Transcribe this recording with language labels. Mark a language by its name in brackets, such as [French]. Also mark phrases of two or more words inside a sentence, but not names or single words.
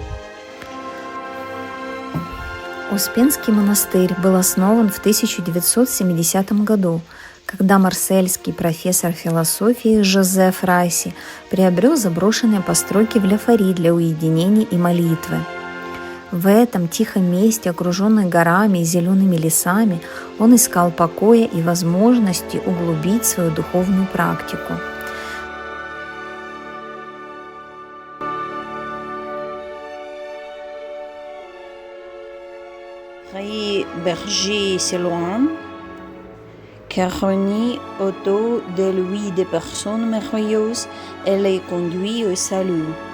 [Russian] Успенский монастырь был основан в 1970 году, когда марсельский профессор философии Жозеф Расси приобрел заброшенные постройки в Ля-Фери для уединения и молитвы. В этом тихом месте, окруженном горами и зелеными лесами, он искал покоя и возможности углубить свою духовную практику. [French] Vrai berger séloin, qui réunit autour de lui des personnes merveilleuses et les conduit au salut.